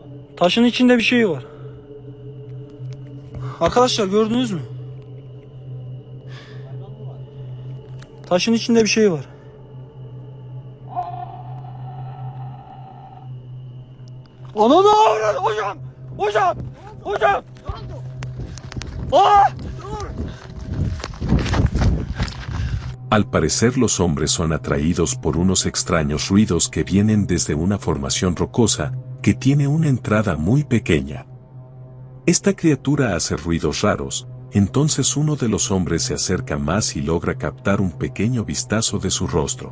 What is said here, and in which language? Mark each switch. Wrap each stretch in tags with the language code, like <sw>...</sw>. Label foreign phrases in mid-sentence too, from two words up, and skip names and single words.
<tr>Taşın içinde bir şey var. Arkadaşlar gördünüz mü? Hayvan mı var? Taşın içinde bir şey var. Ananı avradı hocam. Hocam. Hocam. ¡Ah!</tr> <es>Al parecer los hombres son atraídos por unos extraños ruidos que vienen desde una formación rocosa, que tiene una entrada muy pequeña. Esta criatura hace ruidos raros, entonces uno de los hombres se acerca más y logra captar un pequeño vistazo de su rostro.</es>